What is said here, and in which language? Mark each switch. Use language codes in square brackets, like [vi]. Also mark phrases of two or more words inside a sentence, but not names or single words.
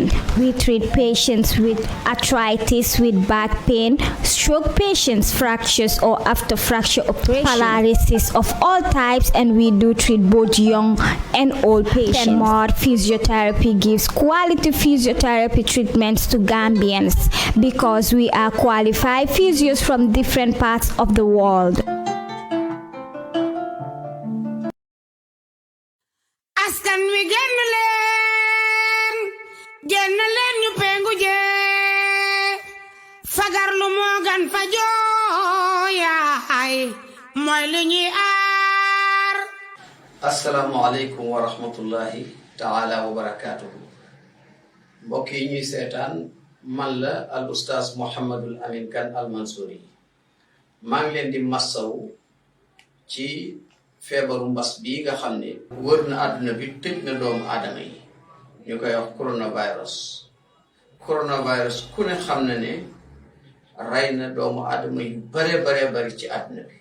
[en] We treat patients with arthritis, with back pain, stroke patients, fractures or after fracture operation, paralysis of all types, and we do treat both young and old patients. Penmore Physiotherapy gives quality physiotherapy treatments to Gambians because we are qualified physios from different parts of the world. [wo] Askan wi génn leen ñu pengu jee fagar lu moo gan fa jooyaay mooy li ñuy aar. [ar] السلام عليكم ورحمة الله تعالى وبركاته. [wo] Mbokk yi ñuy seetaan, man la al ustaz Muhammadul Amin Kan al Mansouri. maa ngi leen di massaw ci feebaru mbas bii nga xam ne wër na àdduna bi, tëj na doomu aadama yi. ñu koy wax coronavirus ku ne xam na ne rey na doomu aadama yu bare bari ci àdduna bi.